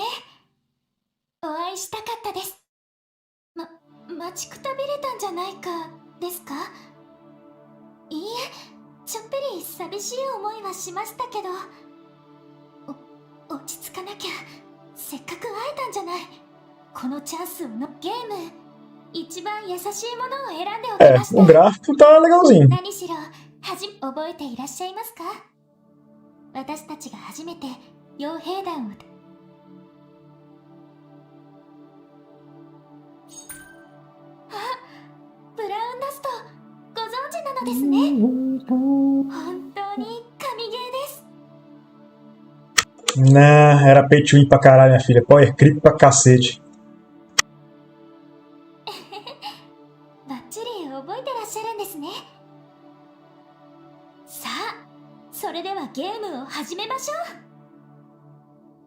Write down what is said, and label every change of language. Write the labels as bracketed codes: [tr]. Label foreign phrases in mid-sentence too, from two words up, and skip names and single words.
[ja] お会いしたかったです。待ちくたびれたんじゃないかですか？いいえ、ちょっぴり寂しい思いはしましたけど、落ち着かなきゃ。せっかく会えたんじゃない。このチャンスのゲーム、一番優しいものを選んでおきました。 [pt] O gráfico tá legalzinho. [ja] 何しろ覚えていらっしゃいますか？私たちが初めて傭兵団を。あ、ブラウンダスト、ご存知なのですね。本当に神ゲーです。 [pt] Nah, era [en] pay to win [pt] pra caralho, minha filha. [en] Power creep [pt] pra cacete. [ja] バッチリ覚えてらっしゃるんですね。さあ、それではゲームを始めましょう。